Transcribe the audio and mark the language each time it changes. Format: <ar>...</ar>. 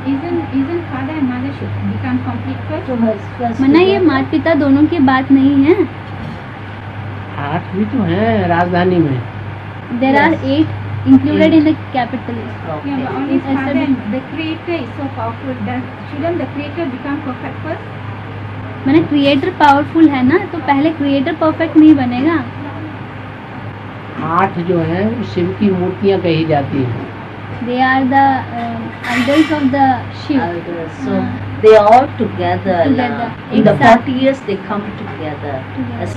<en>Isn't father and mother should become complete first? So first</en> <hi>मना ये माता पिता दोनों की बात नहीं है. 8 भी तो हैं राजधानी में.</hi> <en>There are Yes. 8 included in the capital. Okay. Yeah, but always It's father established. and the creator is so powerful. Shouldn't the creator become perfect first?</en> <hi>मैंने क्रिएटर पावरफुल है ना, तो पहले क्रिएटर परफेक्ट नहीं बनेगा. 8 जो हैं वो शिव की मूर्तियां कही जाती हैं.</hi> <en>They are the idols of the Shiv. Elders. So they all together. Together. In the</en> <hi>एक साथ.</hi> <en>40 years they come together as</en>